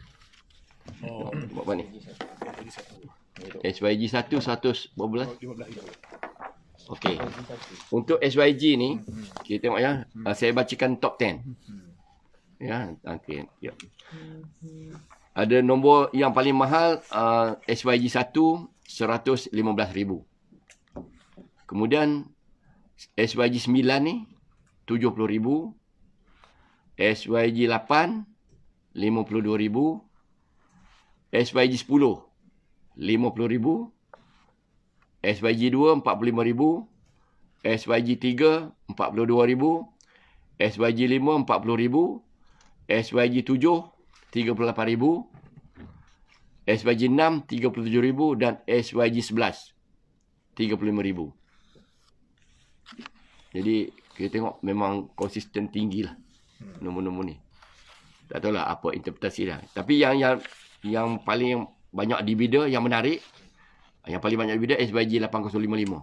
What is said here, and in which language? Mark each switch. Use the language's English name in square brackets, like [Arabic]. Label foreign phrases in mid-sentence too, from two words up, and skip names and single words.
[Malay] Buat apa ni? SYG 1 100 berapa bulan? 15 Okey. Untuk SYG ni, kita tengok ya. Saya bacakan top 10. Ya, okey. Ya. Ada nombor yang paling mahal SYG 1 115,000. Kemudian SYG 9 ni 70,000. SYG 8 52,000. SYG 10 50,000. SYG 2 45,000. SYG 3 42,000. SYG 5 40,000. SYG 7 38,000. SYG 6 37,000 dan SYG 11 35,000. Jadi kita tengok memang konsisten tinggi lah nombor-nombor ni. Tak tahulah apa interpretasi dah. Tapi yang paling banyak dibida, yang menarik, yang paling banyak dibida SYG 8055.